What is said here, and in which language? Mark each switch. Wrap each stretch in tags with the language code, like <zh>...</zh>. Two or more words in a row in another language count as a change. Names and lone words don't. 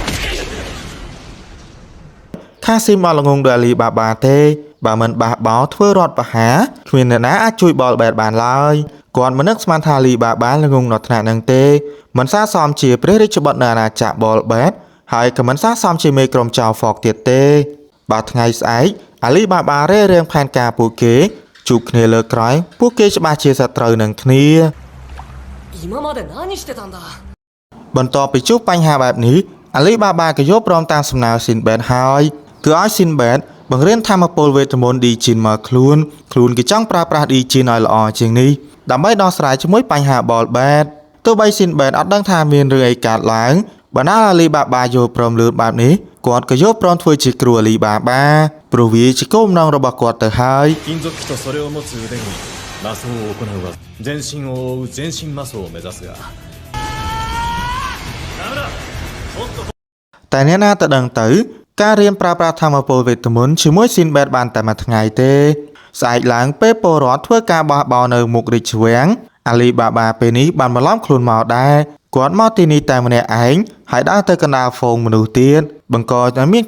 <km>ខាស៊ីមអត់ល្ងងដោយអាលីបាបាទេបើមិនបះបោធ្វើរដ្ឋប្រហារគ្មានអ្នកណាអាចជួយបលបែតបានឡើយគាត់មិននឹកស្មានថាអាលីបាបាល្ងងដល់ថ្នាក់នឹងទេមិនស័ក្តិសមជាព្រះរាជបុត្រនៅអាណាចក្របលបែតហើយក៏មិនស័ក្តិសមជាមេក្រុមចៅហ្វកទៀតទេបើថ្ងៃស្អែកអាលីបាបារេរៀងផែនការពួកគេជួបគ្នាលើក្រោយពួកគេច្បាស់ជាសត្រូវនឹងគ្នា</km> <ja>今まで何してたんだ</ja> <km>បន្ទាប់ពីជួបបញ្ហាបែបនេះអាលីបាបាក៏យល់ព្រមតាមសំណើស៊ីនបែតហើយគឺឲ្យស៊ីនបែតបង្រៀនធម្មពលវេទមន្តឌីជីនមកខ្លួនគឺចង់ប្រើប្រាស់ឌីជីនឲ្យល្អជាងនេះដើម្បីដោះស្រាយជាមួយបញ្ហាបលបែតទោះបីស៊ីនបែតអត់ដឹងថាមានរឿងអីកើតឡើងបណ្ដាអាលីបាបាយល់ព្រមលឿនបែបនេះគាត់ក៏យល់ព្រមធ្វើជាគ្រូអាលីបាបាព្រោះវាជាគោលបំណងរបស់គាត់ទៅហើយ</km> <ja>金属器とそれを持つ腕に魔装を行うは全身を覆う全身魔装を目指すが</ja> <km>តែអ្នកណាទៅដឹងទៅការរៀនប្រើប្រាស់ធម្មពលវេទមន្តជាមួយស៊ីនបែតបានតែមួយថ្ងៃទេស្អែកឡើងពេលពលរដ្ឋធ្វើការបះបោរនៅមុខរាជវាំងអាលីបាបាពេលនេះបានបន្លំខ្លួនមកដែរគាត់មកទីនេះតែម្នាក់ឯងហើយដើរទៅកណ្ដាលហ្វូងមនុស្សទៀតបង្កឲ្យមាន</km>